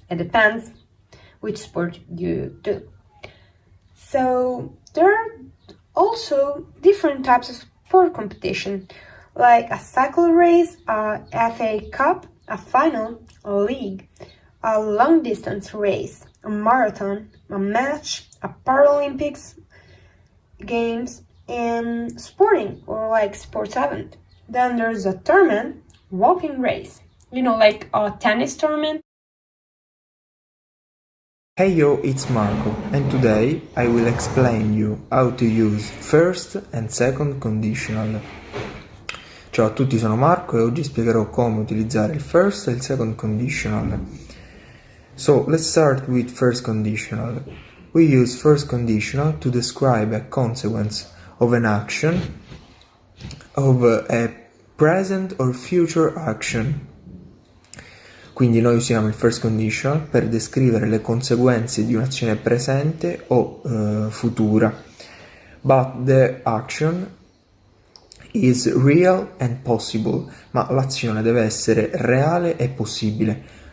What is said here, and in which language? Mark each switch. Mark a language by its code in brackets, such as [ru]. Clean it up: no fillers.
[en] It depends which sport you do. So there are also different types of sport competition, like a cycle race, a FA Cup, a final, a league, a long distance race, a marathon, a match, a Paralympics games, and sporting or like sports event. Then there's a tournament, walking race, like a tennis tournament. Hey yo, it's Marco, and today I will explain you how to use first and second conditional. [it] Ciao a tutti, sono Marco e oggi spiegherò come utilizzare il first e il second conditional. [en] So, let's start with first conditional. We use first conditional to describe a consequence of an action, of a present or future action. [it] Quindi noi usiamo il first conditional per descrivere le conseguenze di un'azione presente o futura. [en] But the action is real and possible, [it] ma l'azione deve essere reale e possibile.